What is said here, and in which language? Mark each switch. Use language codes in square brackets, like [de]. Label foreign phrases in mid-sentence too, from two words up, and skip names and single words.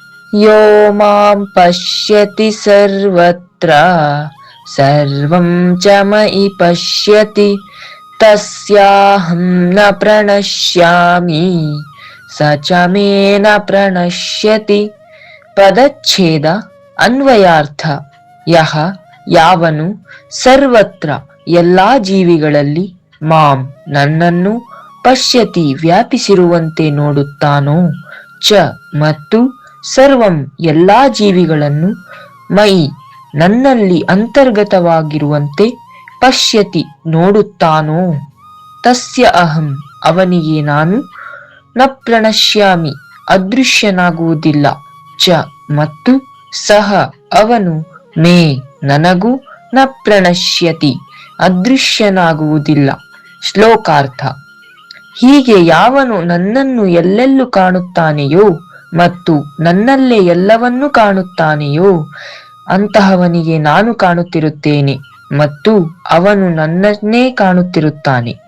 [sa] ಯೋ ಮಾಂ ಪಶ್ಯತಿ ಸರ್ವತ್ರ ಸರ್ವಂ ಚ ಮಯಿ ಪಶ್ಯತಿ ತಸ್ಯಾಹಂ ನ ಪ್ರಣಶ್ಯಾಮಿ ಸ ಚ ಮೇ ನ ಪ್ರಣಶ್ಯತಿ. [kn] ಪದಚ್ಛೇದ ಅನ್ವಯಾರ್ಥ. ಯಹ ಯಾವನು ಸರ್ವತ್ರ ಎಲ್ಲಾ ಜೀವಿಗಳಲ್ಲಿ ಮಾಂ ನನ್ನನ್ನು ಪಶ್ಯತಿ ವ್ಯಾಪಿಸಿರುವಂತೆ ನೋಡುತ್ತಾನೋ ಚ ಮತ್ತು ಸರ್ವಂ ಎಲ್ಲಾ ಜೀವಿಗಳನ್ನು ಮಯಿ ನನ್ನಲ್ಲಿ ಅಂತರ್ಗತವಾಗಿರುವಂತೆ ಪಶ್ಯತಿ ನೋಡುತ್ತಾನೋ [sa] ತಸ್ಯ ಅಹಂ [kn] ಅವನಿಗೆ ನಾನು [sa] ನ ಪ್ರಣಶ್ಯಾಮಿ [kn] ಅದೃಶ್ಯನಾಗುವುದಿಲ್ಲ ಚ ಮತ್ತು ಸಹ ಅವನು ಮೇ ನನಗೂ [sa] ನ ಪ್ರಣಶ್ಯತಿ [kn] ಅದೃಶ್ಯನಾಗುವುದಿಲ್ಲ. ಶ್ಲೋಕಾರ್ಥ. ಹೀಗೆ ಯಾವನು ನನ್ನನ್ನು ಎಲ್ಲೆಲ್ಲೂ ಕಾಣುತ್ತಾನೆಯೋ ಮತ್ತು ನನ್ನಲ್ಲೇ ಎಲ್ಲವನ್ನೂ ಕಾಣುತ್ತಾನೆಯೋ ಅಂತಹವನಿಗೆ ನಾನು ಕಾಣುತ್ತಿರುತ್ತೇನೆ ಮತ್ತು ಅವನು ನನ್ನನ್ನೇ ಕಾಣುತ್ತಿರುತ್ತಾನೆ.